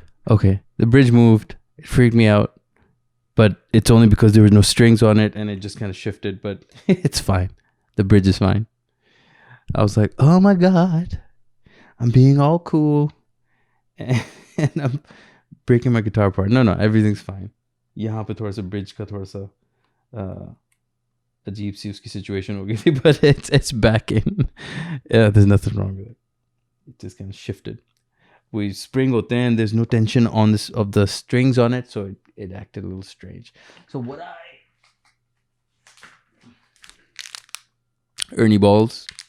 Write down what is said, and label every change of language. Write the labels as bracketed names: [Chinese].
[English] Okay, the bridge moved. It freaked me out, but it's only because there was no strings on it and it just kind of shifted, but it's fine. The bridge is fine. I was like, oh my God, I'm being all cool and I'm breaking my guitar apart. No, everything's fine. [Hindi] यहाँ पे थोड़ा सा bridge का थोड़ा सा अजीब सी उसकी situation हो गई थी, [English] but it's back in. Yeah, there's nothing wrong with it. It just kind of shifted. We spring [Hindi] hote hain, [English] there's no tension on this of the strings on it, so it acted a little strange. So what Ernie balls.